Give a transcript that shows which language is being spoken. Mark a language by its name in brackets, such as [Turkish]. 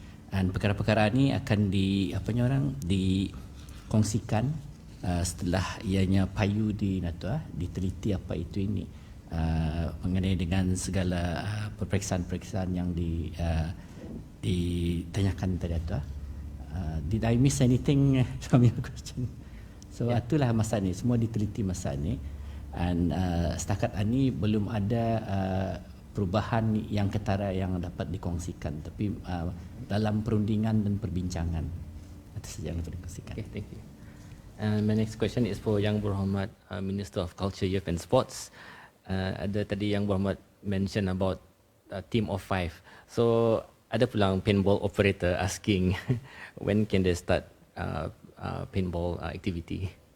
[Malay] Dan perkara-perkara ini akan dikongsikan setelah ianya payu diteliti apa itu ini, mengenai dengan segala peperiksaan-peperiksaan yang ditanyakan tadi itu. [English] Did I miss anything from your question? [Malay] So itulah masa ni, semua diteliti masa ni, dan setakat ini belum ada perubahan yang ketara yang dapat dikongsikan, tapi dalam perundingan dan perbincangan itu saja yang dapat dikongsikan. [English] Okay, thank you. My next question is for Yang Berhormat Minister of Culture, Youth and Sports. [Malay] Ada tadi [English] Yang Berhormat mention about a team of 5. So [Malay] ada pulang [English] paintball operator asking when can they start paintball activity?